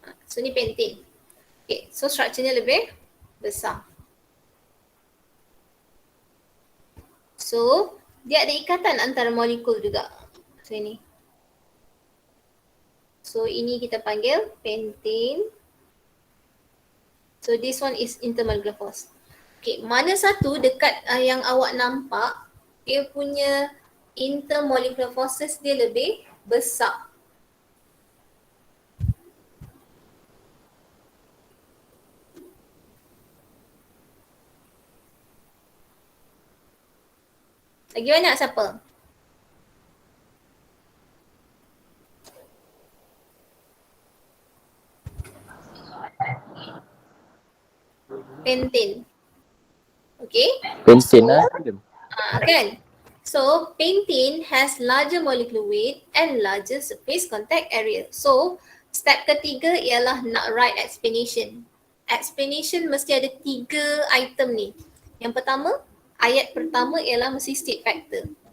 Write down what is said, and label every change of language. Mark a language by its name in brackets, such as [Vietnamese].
[Malay] So ni pentane. Okay, so structure-nya lebih besar. So dia ada ikatan antara molekul juga. So ini. So ini kita panggil pentane. [English] So this one is intermolecular force. [Malay] Okay, mana satu dekat yang awak nampak dia punya intermolecular forces dia lebih besar. Lagi banyak siapa? Pentane. Okay. Pensin lah madam. Kan? [English] So, pentane has larger molecular weight and larger surface contact area. [Malay] So, step ketiga ialah nak write explanation. Explanation mesti ada 3 item ni. Yang pertama, ayat pertama ialah mesti state factor.